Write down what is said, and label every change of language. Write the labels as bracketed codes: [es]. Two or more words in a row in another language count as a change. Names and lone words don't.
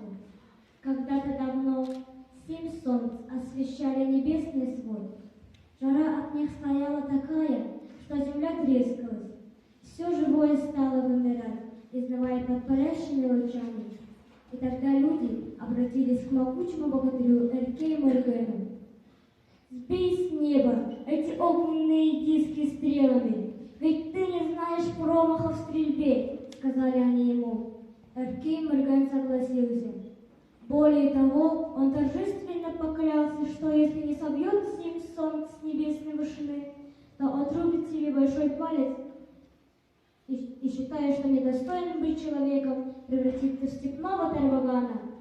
[ru] Когда-то давно 7 солнц освещали небесный свод. Жара от них стояла такая, что земля трескалась. Все живое стало вымирать, изнывая под палящими лучами. И тогда люди обратились к могучему богатырю Эркею Моргену. «Сбей с неба эти огненные диски стрелами, ведь ты не знаешь промаха в стрельбе», — сказали они ему. Эркей Морген согласился. Более того, он торжественно поклялся, что если не собьет 7 солнц с небесной вышины, то отрубит себе большой палец и считая, что недостойным быть человеком, превратится в степного тарвагана.